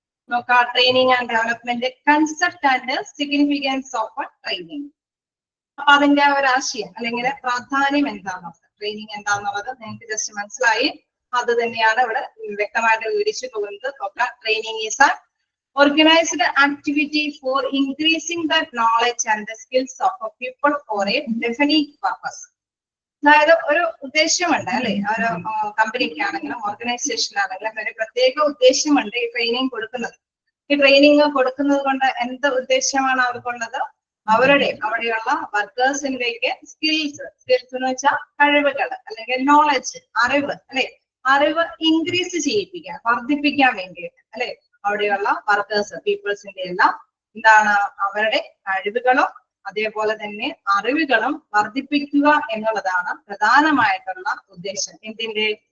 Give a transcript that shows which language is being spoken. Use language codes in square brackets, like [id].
[en] നോക്കാം, training and development, concept and significance of training. [ml] അപ്പൊ അതിന്റെ ഒരു ആശയം അല്ലെങ്കിൽ പ്രാധാന്യം എന്താണെന്നുള്ളത്, ട്രെയിനിങ് എന്താണെന്നുള്ളത് നിങ്ങൾക്ക് ജസ്റ്റ് മനസ്സിലായി. അത് തന്നെയാണ് ഇവിടെ വ്യക്തമായിട്ട് വിവരിച്ചു പോകുന്നത്. [en] നോക്കാം, training is an organized activity for increasing the knowledge and the skills of a people for a definite purpose. [ml] അതായത് ഒരു ഉദ്ദേശമുണ്ട് അല്ലെ, ഒരു കമ്പനിക്കാണെങ്കിലും ഓർഗനൈസേഷനാണെങ്കിലും ഒരു പ്രത്യേക ഉദ്ദേശമുണ്ട് ഈ ട്രെയിനിങ് കൊടുക്കുന്നത്. ഈ ട്രെയിനിങ് കൊടുക്കുന്നത് കൊണ്ട് എന്ത് ഉദ്ദേശമാണ് അവർക്കുള്ളത്? അവിടെയുള്ള വർക്കേഴ്സിലേക്ക് സ്കിൽസ് എന്ന് വെച്ചാൽ കഴിവുകൾ അല്ലെങ്കിൽ നോളജ്, അറിവ് അല്ലെ, അറിവ് ഇൻക്രീസ് ചെയ്യിപ്പിക്കാൻ, വർദ്ധിപ്പിക്കാൻ വേണ്ടിയിട്ട് അല്ലെ, അവിടെയുള്ള വർക്കേഴ്സ് പീപ്പിൾസിന്റെ എല്ലാം എന്താണ് അവരുടെ കഴിവുകളും അതേപോലെ തന്നെ അറിവുകളും വർദ്ധിപ്പിക്കുക എന്നുള്ളതാണ് പ്രധാനമായിട്ടുള്ള ഉദ്ദേശം എന്തിന്റെ?